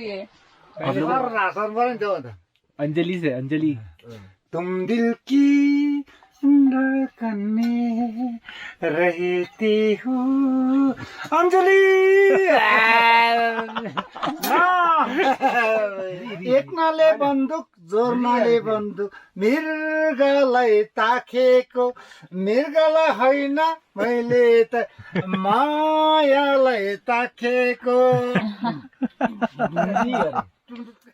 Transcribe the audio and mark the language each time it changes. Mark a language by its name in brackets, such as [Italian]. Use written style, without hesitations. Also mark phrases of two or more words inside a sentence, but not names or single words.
[Hindi] अंजलि से, अंजलि तुम दिल की धड़कन में रहते हो अंजलि। [Nepali] एक नाले बन्दुक जोर नाले बन्दुक मृगलाई ताखेको, मृगलाई होइन मैले त मायालाई ताखेको।